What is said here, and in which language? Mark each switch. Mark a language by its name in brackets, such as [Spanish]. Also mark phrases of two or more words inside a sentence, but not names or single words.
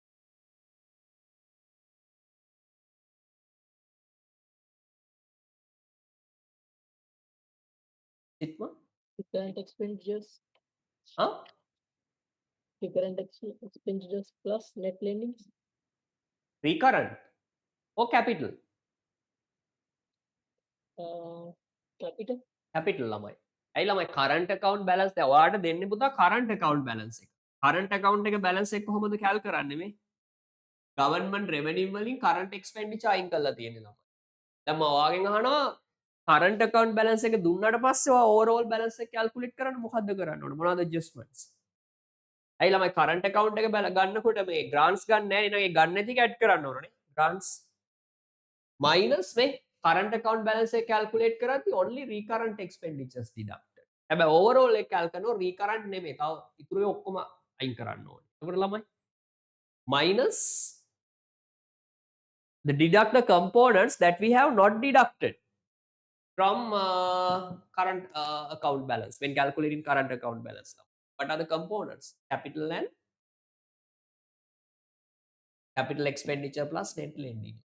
[English] Sitma? The current expenditures, Huh? the current expenditures plus net lendings, Recurrent or capital? capital. [Sinhala] Capital ළමයි. ඇයි ළමයි [English] current account balance [Sinhala] දැන් ඔයාලට දෙන්නේ පුතා [English] current account balance [Sinhala] එක. [English] current account [Sinhala] එක balance එක කොහොමද cal කරන්නේ මේ? [English] government revenue [Sinhala] වලින් [English] current expenditure [Sinhala] අයින් කරලා තියෙන්නේ ළමයි. දැන් මම ඔයාගෙන් අහනවා [English] current account balance [Sinhala] එක දුන්නාට පස්සේ ඔයා [English] overall balance [Sinhala] එක calculate කරන්න මොකද්ද කරන්න ඕන? මොනවද adjustments? ඇයි ළමයි [English] current account [Sinhala] එක ගන්නකොට මේ grants ගන්න නැහැ නේ. ඒ ගන්න නැති එක add කරන්න ඕනනේ. [English] grants minus මේ current account balance එක calculate කරද්දී only recurrent expenditures deducted. [Sinhala] හැබැයි overall එක cal කරනවා recurrent නෙමෙයි. තව ඉතුරු ඔක්කොම අයින් කරන්න ඕනේ. එතකොට ළමයි [English] minus the deduct the components that we have not deducted from current account balance when calculating current account balance. What are the components? Capital and capital expenditure plus net lending.